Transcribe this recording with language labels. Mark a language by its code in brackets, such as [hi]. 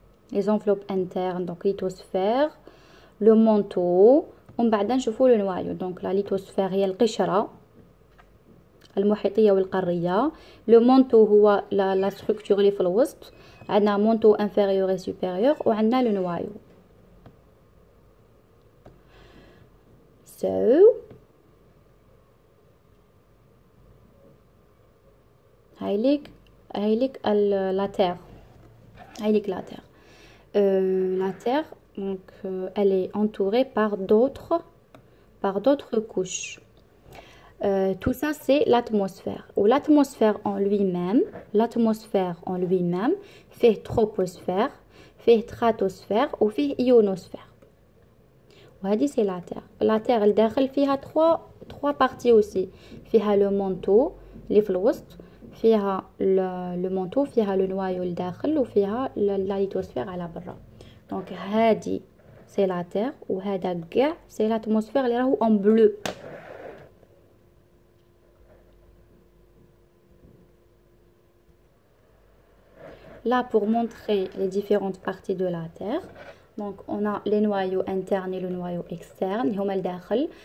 [fr] Les enveloppes internes, donc lithosphère, le manteau [ar] ومن بعد نشوفوا [fr] لو نوايو. donc la lithosphère [ar] هي القشرة المحيطية والقارية. [fr] le manteau هو la structure [ar] اللي في الوسط. [fr] عندنا manteau inférieur et supérieur وعندنا le noyau. [ar] so هايليك la terre. هايليك la terre. [fr] La terre donc elle est entourée par d'autres couches. Tout ça c'est l'atmosphère. Ou l'atmosphère en lui-même fait troposphère, fait stratosphère ou fait ionosphère. وهذه c'est la terre. La terre [ar] الداخل فيها [fr] trois parties aussi. [ar] فيها le manteau اللي في الوسط, فيها le manteau, فيها le noyau الداخل وفيها la lithosphère على برا. [fr] donc هذه c'est la terre [ar] وهذا كاع [fr] c'est l'atmosphère اللي راهو en bleu. Là pour montrer les différentes parties de la terre, donc on a les noyaux internes et le noyau externe [ar] هما الداخل.